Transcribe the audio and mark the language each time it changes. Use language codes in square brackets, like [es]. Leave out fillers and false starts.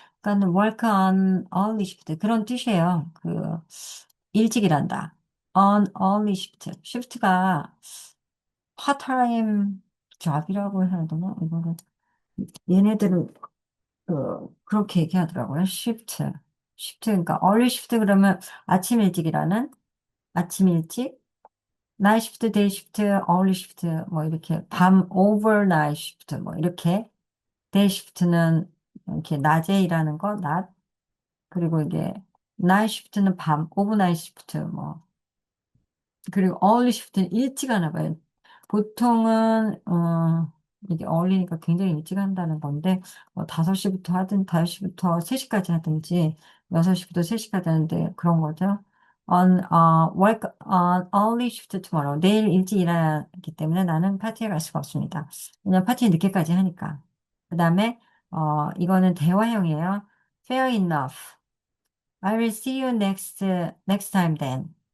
[ko] 그러니까 [en] work on early shift. [ko] 그런 뜻이에요. 일찍 일한다. [en] on early shift. [ko] shift가 part-time job이라고 해야 되나? 이거는, 얘네들은 그렇게 얘기하더라고요. 그러니까 early shift 그러면 아침 일찍이라는 아침 일찍, night shift, day shift, early shift 뭐 이렇게 overnight shift 뭐 이렇게 day shift는 이렇게 낮에 일하는 거, 낮 그리고 이게 night shift는 overnight shift 뭐 그리고 early shift는 일찍 하나 봐요. 보통은, 이게 early니까 굉장히 일찍 한다는 건데, 뭐 5시부터 하든, 5시부터 3시까지 하든지, 6시부터 3시까지 하는데, 그런 거죠. [en] work on early shift tomorrow. [ko] 내일 일찍 일하기 때문에 나는 파티에 갈 수가 없습니다. 왜냐면 파티 늦게까지 하니까. 그 다음에, 이거는 대화형이에요. [en] Fair enough. I will see you next time then.